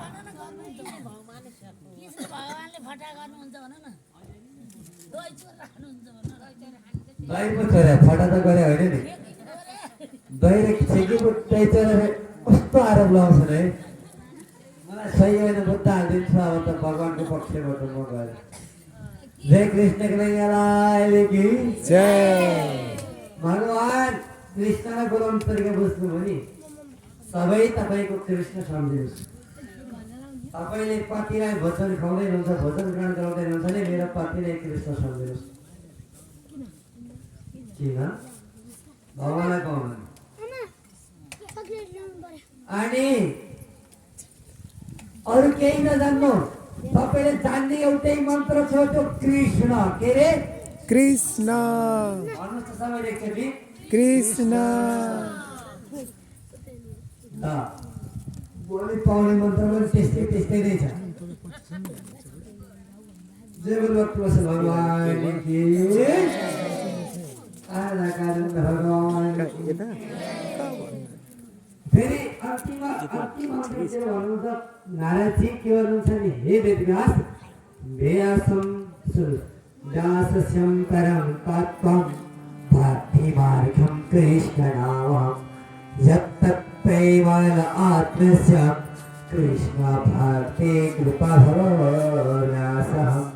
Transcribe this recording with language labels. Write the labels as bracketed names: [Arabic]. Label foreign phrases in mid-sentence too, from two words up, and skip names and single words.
[Nepali] भगवानले फटा गर्नुहुन्छ भन न, दोही चोर राख्नुहुन्छ भन। दही पो चोर्या, फटा त गरे होइन नि। दही र छेकेको दही चोरेर कस्तो आरोप लगाउँछन् है। मलाई सही होइन, बुद्ध हालिदिन्छु अब त भगवानको पक्षबाट म गएर। [Hindi] जय कृष्ण कन्हैयालाई की [Nepali] जय। भगवान कृष्णलाई बोलाउनु तरिका बुझ्नुभयो नि। सबै तपाईँको कृष्ण सम्झिनुहोस्। तपाईँले पतिलाई भोजन खुवाउँदै हुनुहुन्छ, भोजन ग्रहण गराउँदै हुनुहुन्छ भने मेरो पतिलाई कृष्ण सम्झिनुहोस्। किन भगवानलाई पाउनु? अनि अरू केही नजान्नु, तपाईँले जान्ने एउटै मन्त्र छ, त्यो कृष्ण। के रे? कृष्ण भन्नुहोस् त सबैले एकचोटि। कृष्ण भोलि पाउने मन्त्र पनि त्यस्तै नै छ। [Hindi] जय बोल भगवान की आराधना भगवान। [Nepali] फेरि अन्तिम मन्त्र के भन्नुहुन्छ? नारदजी के भन्नुहुन्छ नि? [Sanskrit] हे वेदव्यास, व्यासं व्यासस्यं परं तत्त्वं भक्तिमार्गं कृष्णनामं यत्तत्प्रेमल आत्मस्य कृष्ण भक्ति कृपा भवन्यासः।